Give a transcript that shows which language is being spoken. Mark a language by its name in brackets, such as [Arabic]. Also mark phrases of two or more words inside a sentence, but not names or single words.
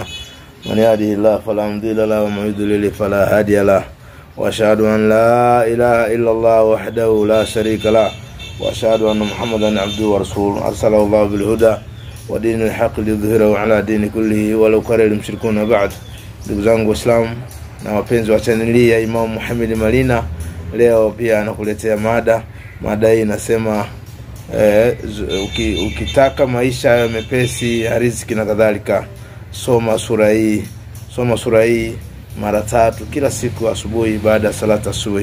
[Arabic] من يهده الله فلا مضل له ومن يضلل فلا هادي له. وأشهد أن لا إله إلا الله وحده لا شريك له وأشهد أن محمدا عبده ورسوله أرسله الله بالهدى ودين الحق ليظهره على دين كله ولو كره المشركون. [Swahili] بعد ndugu zangu Waislamu na wapenzi wa chaneli ya Imam Muhammad Malina, leo pia nakuletea mada hii inasema ukitaka maisha yawe mepesi ya riziki na kadhalika, soma sura hii mara 3 kila siku asubuhi baada ya salata asubuhi.